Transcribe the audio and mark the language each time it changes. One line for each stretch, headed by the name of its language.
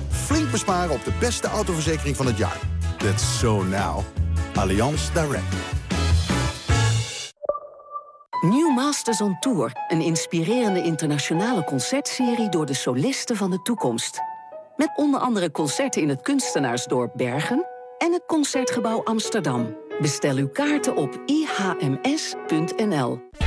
Dutch: Flink besparen op de beste autoverzekering van het jaar.
English: That's so now. Allianz Direct.
Dutch: Nieuw Masters on Tour, een inspirerende internationale concertserie door de solisten van de toekomst. Met onder andere concerten in het kunstenaarsdorp Bergen en het Concertgebouw Amsterdam. Bestel uw kaarten op ihms.nl.